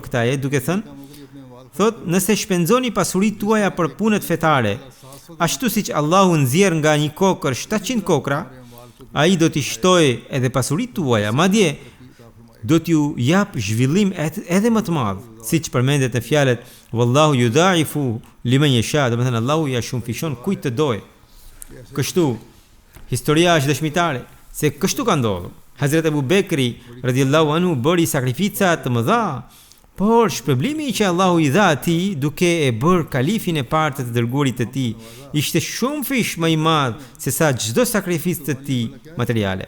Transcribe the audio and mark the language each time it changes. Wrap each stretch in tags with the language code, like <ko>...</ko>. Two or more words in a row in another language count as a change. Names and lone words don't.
<sq>këtë ajet duke thënë: Thot, nëse shpenzoni pasuritë tuaja për punët fetare, ashtu siç Allahu nxjerr nga një kokër 700 kokra, ai do t'i shtojë edhe pasuritë tuaja, madje do t'ju jap zhvillim edhe më të madh, siç përmendet në fjalët</sq> <ar>والله يضاعف لمن يشاء,</ar> <sq>do të thënë Allahu ja shumëfishon kujt të dojë. Kështu, historia është dëshmitare se kështu ka ndodhur. Hazrat Abu Bekri</sq> <ar>رضي الله عنه</ar> <sq>bëri sakrifica të mëdha, por shpërblimi që Allahu i dha atij duke e bërë kalifin e parë të dërguarit të tij ishte shumë fish më i madh se sa çdo sakrificë të tij materiale.</sq>